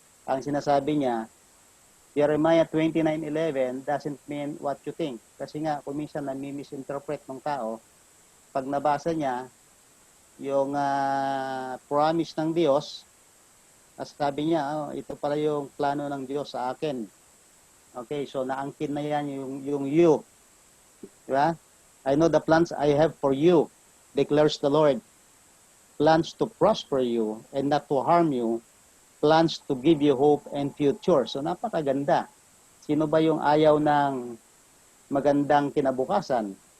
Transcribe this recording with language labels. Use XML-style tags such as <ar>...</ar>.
<tl>Ang sinasabi niya,</tl> <en>Jeremiah 29:11 doesn't mean what you think.</en> <tl>Kasi nga, kung minsan nami-misinterpret ng tao, pag nabasa niya, yung promise ng Diyos, sabi niya, ito pala yung plano ng Diyos sa akin. Okay, so naangkin na yan yung you. Diba?</tl> <en>I know the plans I have for you, declares the Lord. Plans to prosper you and not to harm you. Plans to give you hope and future.</en> <tl>So napakaganda. Sino ba yung ayaw ng magandang kinabukasan?</tl>